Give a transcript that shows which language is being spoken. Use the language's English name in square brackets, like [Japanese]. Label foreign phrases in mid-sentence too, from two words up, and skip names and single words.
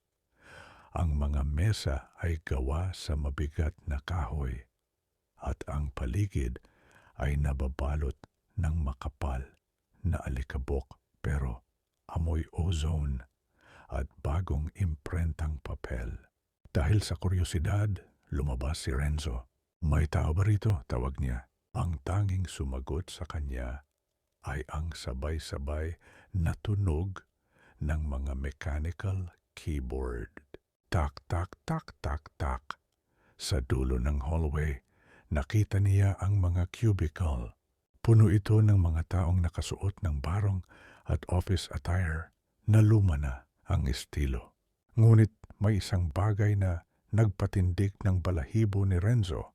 [Filipino] Ang mga mesa ay gawa sa mabigat na kahoy at ang paligid ay nababalot ng makapal na alikabok pero amoy ozone at bagong imprentang papel. Dahil sa kuryosidad, lumabas si Renzo. "May tao ba rito?" tawag niya. Ang tanging sumagot sa kanya ay ang sabay-sabay na tunog ng mga [English] mechanical keyboard. [Filipino] Tak, tak, tak, tak, tak. Sa dulo ng hallway, nakita niya ang mga cubicle. Puno ito ng mga taong nakasuot ng barong at [English] office attire [Filipino] na luma na ang estilo. Ngunit may isang bagay na nagpatindig ng balahibo ni Renzo.